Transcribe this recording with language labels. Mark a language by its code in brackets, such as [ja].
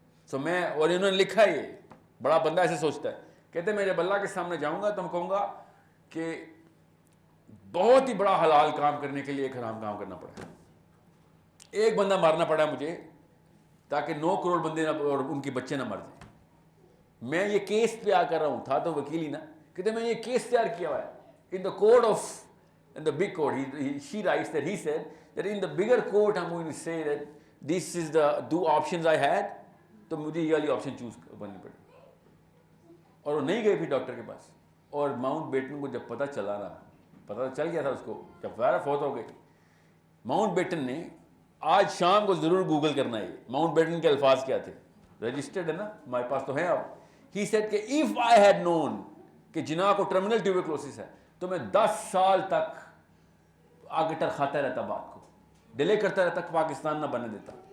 [hi] सो मैं, और इन्होंने लिखा ये, बड़ा बंदा ऐसे सोचता है, कहते मैं जब अल्लाह के सामने जाऊंगा तो मैं कहूँगा कि बहुत ही बड़ा हलाल काम करने के लिए एक हराम काम करना पड़ा, एक बंदा मारना पड़ा मुझे ताकि 9 करोड़ बंदे ना और उनके बच्चे ना मर जाए। मैं ये केस तैयार कर रहा हूँ, था तो वकील ही ना, कहते मैं ये केस तैयार किया हुआ है [en] In the court of, in the big court. She writes that he said that in the bigger court I'm going to say that this is the 2 options I had, [hi] तो मुझे ये वाली ऑप्शन चूज करनी पड़ी। और वो नहीं गए फिर डॉक्टर के पास। और माउंट बेटन को जब पता चला ना, पता चल गया था उसको, जब ज़ाहिर फौत हो गई, माउंट बेटन ने, आज शाम को ज़रूर गूगल करना है माउंट बेटन के अल्फाज क्या थे, रजिस्टर्ड है ना हमारे पास तो है अब। [en] he said [hi] कि [en] if I had known [hi] कि जिन्ना को टर्मिनल ट्यूबरक्लोसिस है, तो मैं 10 साल तक आगे टरखाता रहता, बात को डिले करता रहता, पाकिस्तान ना बनने देता।